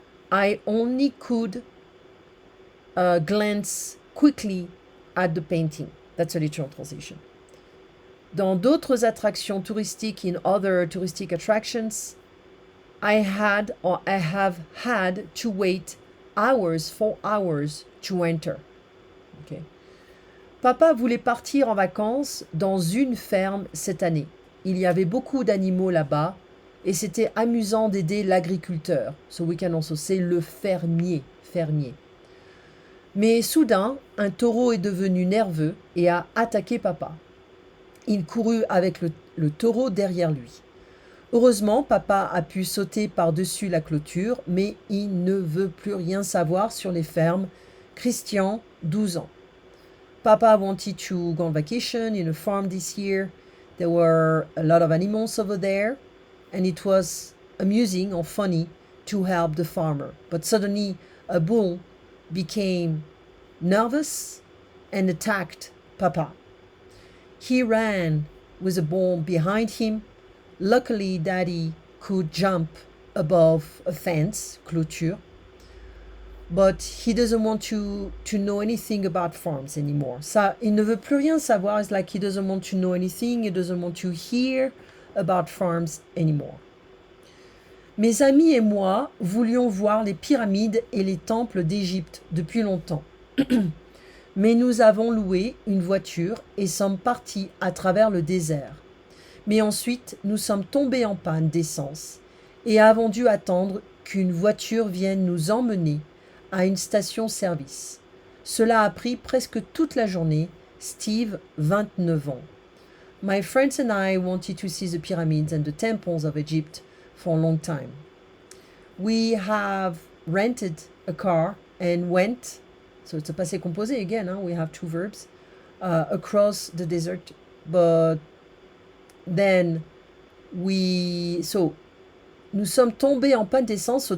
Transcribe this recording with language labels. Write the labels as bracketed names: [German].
[English] I only could glance quickly at the painting. That's a literal translation. [French] Dans d'autres attractions touristiques, [English] in other touristic attractions, I have had to wait hours for hours to enter. Okay. [French] Papa voulait partir en vacances dans une ferme cette année. Il y avait beaucoup d'animaux là-bas et c'était amusant d'aider l'agriculteur. [English] So we can also say [French] le fermier. Mais soudain, un taureau est devenu nerveux et a attaqué papa. Il courut avec le taureau derrière lui. Heureusement, papa a pu sauter par-dessus la clôture, mais il ne veut plus rien savoir sur les fermes. Christian, 12 ans. [English] Papa wanted to go on vacation in a farm this year. There were a lot of animals over there, and it was amusing or funny to help the farmer. But suddenly, a bull became nervous and attacked Papa. He ran with a ball behind him. Luckily, Daddy could jump above a fence, clôture, but he doesn't want to know anything about farms anymore. [French] Ça, il ne veut plus rien savoir. [English] It's like he doesn't want to know anything. He doesn't want to hear about farms anymore. [French] Mes amis et moi voulions voir les pyramides et les temples d'Égypte depuis longtemps. Mais nous avons loué une voiture et sommes partis à travers le désert. Mais ensuite, nous sommes tombés en panne d'essence et avons dû attendre qu'une voiture vienne nous emmener à une station-service. Cela a pris presque toute la journée. Steve, 29 ans. [English] My friends and I wanted to see the pyramids and the temples of Egypt for a long time. We have rented a car and went, so it's a passé composé again, we have two verbs, across the desert, but then [French] nous sommes tombés en panne d'essence.